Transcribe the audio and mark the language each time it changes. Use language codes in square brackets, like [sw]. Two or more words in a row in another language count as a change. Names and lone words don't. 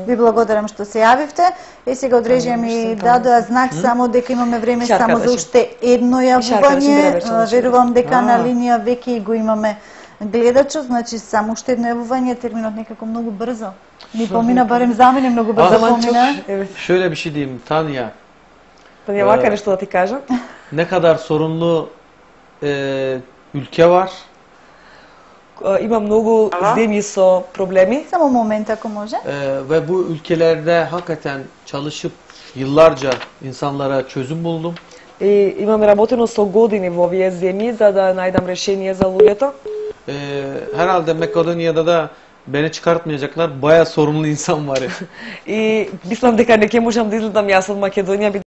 [mk] Ви благодарам што се јавивте. Сега од режија ми дадоа знак само дека имаме време само за уште едно јавување. Верувам дека на линија веќе го имаме гледачот, значи само уште едно јавување, терминот некако многу брзо. Ни помина, барем за мене многу брзо помина. [tr] Şöyle bir şey diyeyim Tanya. [mk] Tanya вака нешто да ти кажам. [tr] Ne kadar sorunlu ülke var. [mk] Има многу земји со проблеми. Само момент ако може. [tr] Ve bu ülkelerde hakikaten çalışıp yıllarca insanlara çözüm buldum. [mk] И имаме работено со години во овие земји за да најдам решение за луѓето. [tr] Herhalde Makedonya'da da beni çıkartmayacaklar. Bayağı sorunlu insan var ya. [mk] И мислам дека не ќе можам да излетам јас од Македонија